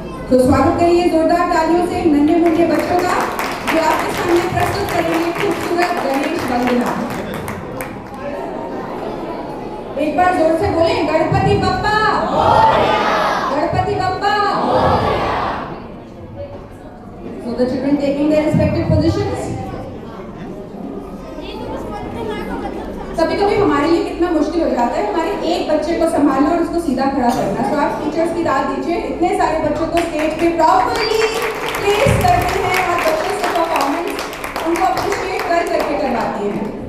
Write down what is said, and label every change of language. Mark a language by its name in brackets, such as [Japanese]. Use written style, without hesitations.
[Hindi] तो स्वागत करिए जोरदार तालियों से नन्हे मुन्ने बच्चों का, जो आपके सामने प्रस्तुत करेंगे खूबसूरत गणेश वंदना। एक बार जोर से बोले, Ganpati Bappa, Ganpati Bappa. [English] So the children taking their respective positions. [Hindi] कभी कभी हमारे लिए कितना मुश्किल हो जाता है हमारे एक बच्चे को संभालना और उसको सीधा खड़ा करना। तो आप टीचर्स की दाद दीजिए, इतने सारे बच्चों को स्टेज पे प्रॉपर्ली प्लेस करते हैं और बच्चों से परफॉर्मेंस उनको अप्रिशिएट करके करवाती हैं।